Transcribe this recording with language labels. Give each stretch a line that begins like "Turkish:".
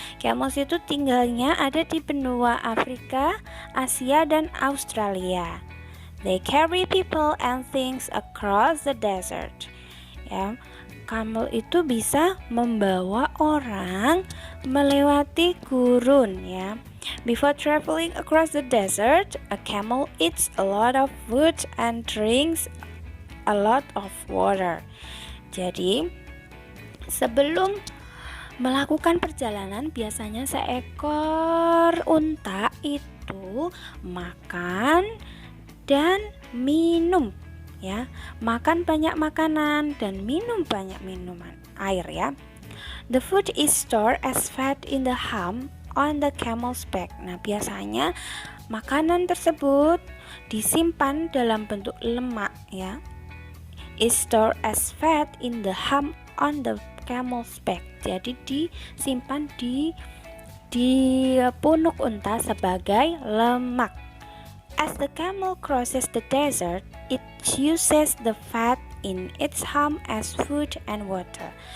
Indonesian: Camels itu tinggalnya ada di benua Afrika, Asia, dan Australia.
English: They carry people and things across the desert.
Indonesian: Ya, camel itu bisa membawa orang melewati gurun ya.
English: Before traveling across the desert, a camel eats a lot of food and drinks a lot of water.
Indonesian: Jadi, sebelum melakukan perjalanan, biasanya seekor unta itu makan dan minum ya. Makan banyak makanan dan minum banyak minuman air ya.
English: The food is stored as fat in the hump on the camel's back.
Indonesian: Nah, biasanya makanan tersebut disimpan dalam bentuk lemak ya.
English: Is stored as fat in the hump on the camel's back.
Indonesian: Jadi disimpan di punuk unta sebagai lemak.
English: As the camel crosses the desert, it uses the fat in its hump as food and water.